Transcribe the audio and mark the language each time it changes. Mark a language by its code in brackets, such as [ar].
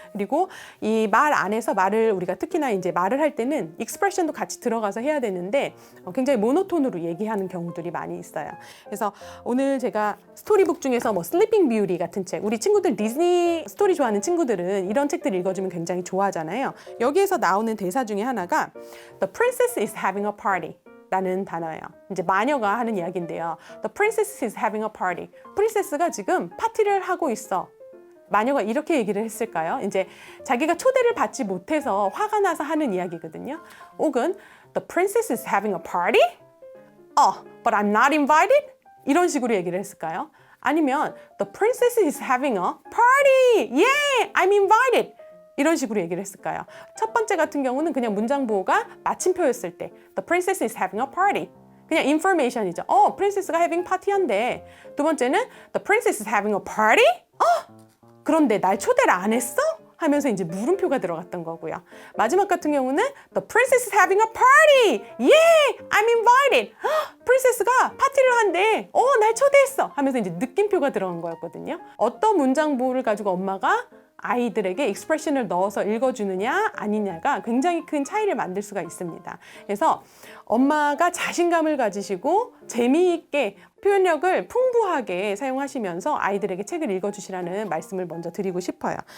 [ko] 그리고 이 말 안에서 말을 우리가 특히나 이제 말을 할 때는 익스프레션도 같이 들어가서 해야 되는데 굉장히 모노톤으로 얘기하는 경우들이 많이 있어요. 그래서 오늘 제가 스토리북 중에서 슬리핑 뷰티 같은 책, 우리 친구들 디즈니 스토리 좋아하는 친구들은 이런 책들 읽어주면 굉장히 좋아하잖아요. 여기에서 나오는 대사 중에 하나가 [en] The princess is having a party. [ko] 라는 단어예요. 이제 마녀가 하는 이야기인데요. [en] The princess is having a party. [ko] 프린세스가 지금 파티를 하고 있어. 마녀가 이렇게 얘기를 했을까요? 이제 자기가 초대를 받지 못해서 화가 나서 하는 이야기거든요. [en] 혹은 The princess is having a party? But I'm not invited? [ko] 이런 식으로 얘기를 했을까요? [en] 아니면 The princess is having a party! Yeah, I'm invited! [ko] 이런 식으로 얘기를 했을까요? 첫 번째 같은 경우는 그냥 문장 보호가 마침표였을 때 [en] The princess is having a party. [ko] 그냥 information이죠. 프린세스가 [en] having party [ko] 한데. [en] 두 번째는 The princess is having a party? [ko] 그런데 날 초대를 안 했어? 하면서 이제 물음표가 들어갔던 거고요. [en] 마지막 같은 경우는 The princess is having a party! Yeah! I'm invited! [ko] 프린세스가 파티를 한대. 날 초대했어! 하면서 이제 느낌표가 들어간 거였거든요. 어떤 문장 보호를 가지고 엄마가 아이들에게 익스프레션을 넣어서 읽어주느냐 아니냐가 굉장히 큰 차이를 만들 수가 있습니다. 그래서 엄마가 자신감을 가지시고 재미있게 표현력을 풍부하게 사용하시면서 아이들에게 책을 읽어주시라는 말씀을 먼저 드리고 싶어요.